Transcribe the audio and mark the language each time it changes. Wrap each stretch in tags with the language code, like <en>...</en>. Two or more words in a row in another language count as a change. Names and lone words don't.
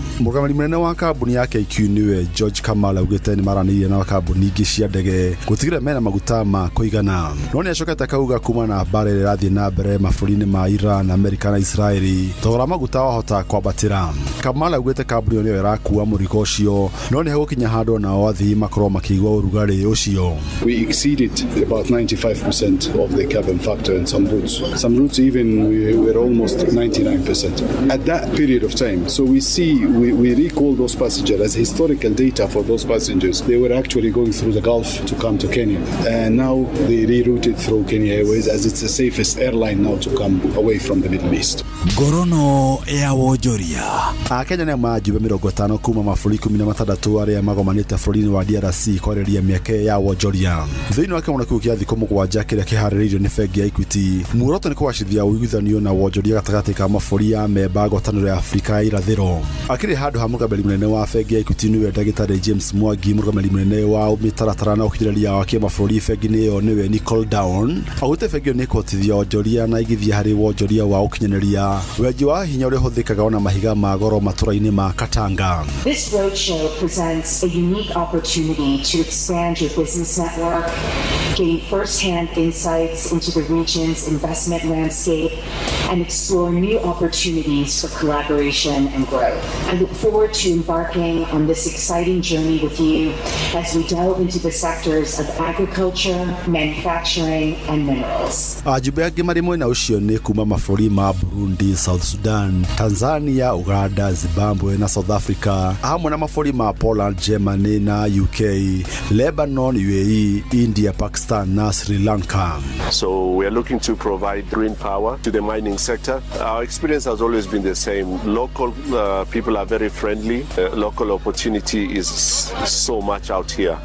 <ki>Mũrũgamĩrĩri mũnene wa kambuni ya KQ niwe George Kamala augĩte nĩ maranĩirie na kambuni ingĩ cia ndege gũtigĩrĩra mena maguta ma kũigana. No nĩ acokete akauga kuma na mbara ĩrĩa ĩrathiĩ na mbere mabũrũri-inĩ ma Iran, Amerika na Israeli thogora maguta wahota kwambatĩra. Kamala augĩte kambuni ĩyo kuwa mũrigo ũcio no nĩ hegũkinya handũ nao athii makorwo makĩigua ũrugarĩ ũcio.</ki> <en>We exceeded about 95% of the cabin factor in some routes. Some routes even we were almost 99% at that period of time. So we recall those passengers as historical data for those passengers. They were actually going through the Gulf to come to Kenya, and now they rerouted through Kenya Airways as it's the safest airline now to come away from the Middle East.</en> <ki>Ngorono ya wonjoria. Akenya nĩ majumbe 50 kuma mabũrũri 16 arĩa magomanĩte bũrũri-inĩ wa DRC kwarĩria mĩeke ya wonjoria. Thĩinĩ wa kĩmũna kĩu kĩa thikũ 7 kĩrĩa kĩharĩrĩirio nĩ bengi ya Equity, muoroto nĩ kũgacĩrithia ũiguithanio na wonjoria gatagatĩ ka mabũrũri ya memba ngwatanĩro ya Afrika ya irathĩro. Akĩrĩ handũ ha mũrũgamĩrĩri mũnene wa bengi ya Equity nĩwe ndagĩtarĩ James Mwangi, mũrũgamĩrĩri mũnene wa mĩtaratara na ũkirĩrĩria wa kĩmabũrũri bengi-inĩ ĩyo nĩwe Nicole Down. Augĩte bengi ĩyo nĩ ĩkũhotithia wonjoria na igithia harĩ wonjoria wa ũkinyanĩria wenji wa hinya ũrĩa ũhũthĩkaga ona mahiga ma goro matũra-inĩ ma Katanga.</ki> <en>This roadshow presents a unique opportunity to expand your business network, gain first-hand insights into the region's investment landscape, and explore new opportunities for collaboration and growth. I look forward to embarking on this exciting journey with you as we delve into the sectors of agriculture, manufacturing, and minerals.</en> <ki>Ajumbe angĩ marĩ mwena ũcio nĩ kuma mabũrũri ma Burundi, South Sudan, Tanzania, Uganda, Zimbabwe na South Africa, hamwe na mabũrũri ma Poland, Germany na UK, Lebanon, UAE, India, Pakistan na Sri Lanka.</ki> <en>So we are looking to provide green power to the mining sector. Our experience has always been the same. Local people are very friendly. Local opportunity is so much out here.</en>